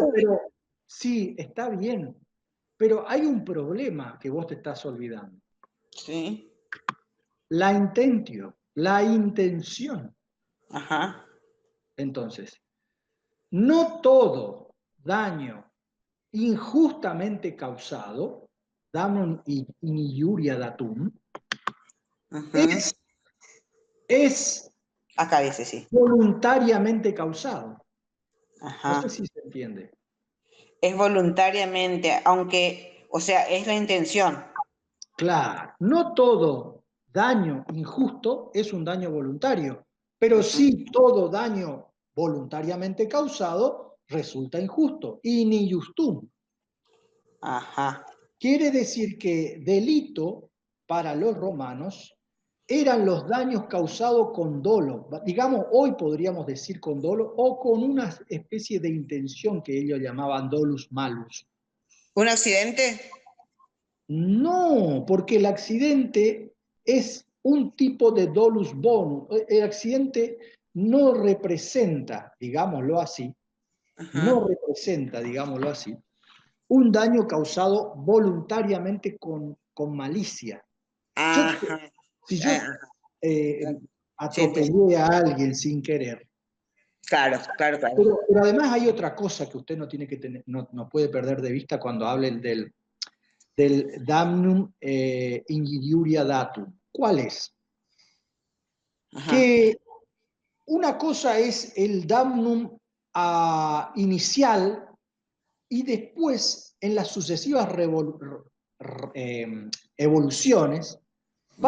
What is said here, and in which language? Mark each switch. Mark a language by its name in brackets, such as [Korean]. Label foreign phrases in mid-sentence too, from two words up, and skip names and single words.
[Spanish] Claro, pero sí, está bien, pero hay un problema que vos te estás olvidando. Sí, La intentio, la intención. ajá. Entonces, no todo daño injustamente causado, [Latin] damnum in iuria datum, Ujú. [Spanish] es, es Acá dice sí. voluntariamente causado. No sé Ajá. si se entiende. Es voluntariamente, aunque, o sea, es la intención. Claro, no todo daño injusto es un daño voluntario, pero Ujú. sí todo daño voluntariamente causado resulta injusto. [Latin] In injustum. Ajá. [Spanish] Quiere decir que delito para los romanos eran los daños causados con dolo. Digamos, hoy podríamos decir con dolo o con una especie de intención que ellos llamaban [Latin] dolus malus. [Spanish] ¿Un accidente? No, porque el accidente es un tipo de [Latin] dolus bonus. [Spanish] El accidente no representa, digámoslo así, no representa, digámoslo así, un daño causado voluntariamente con malicia. Ajá. Si yo Ajá. Sí, entiendo. atropellé a alguien sin querer, Claro, claro, claro. pero además hay otra cosa que usted no tiene que tener, no puede perder de vista cuando hable del [Latin] damnum injuriae datum. [Spanish] ¿Cuál es? Ajá. Que una cosa es el damnum inicial y después en las sucesivas evoluciones va